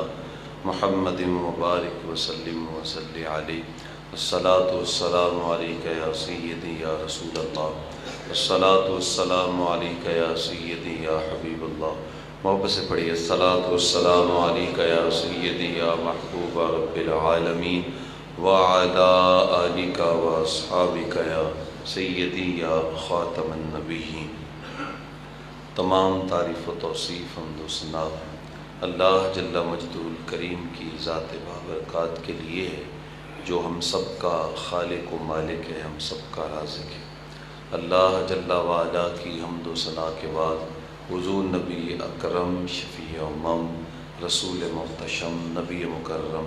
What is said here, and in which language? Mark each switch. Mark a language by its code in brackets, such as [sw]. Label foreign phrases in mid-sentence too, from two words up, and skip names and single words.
[ar] محمد مبارک وسلم وصلی علیہ الصلاۃ والسلام علیک یا سیدی یا رسول اللہ الصلاۃ والسلام علیک یا سیدی یا حبیب اللہ [ur] محبت سے پڑھیے [ar] الصلاۃ والسلام علیک یا سیدی یا محبوب رب العالمین وعلی آلک واصحابک یا سیدی یا خاتم النبیین۔ [ur] تمام تعریف و توصیف حمد و ثنا اللہ [ar] جل مجدہ الکریم [ur] کی ذات بابرکات کے لیے ہے جو ہم سب کا خالق و مالک ہے، ہم سب کا رازق ہے۔ اللہ [ar] جل وعلا [ur] کی حمد و ثنا کے بعد حضور نبی اکرم شفیع امم رسول محتشم نبی مکرم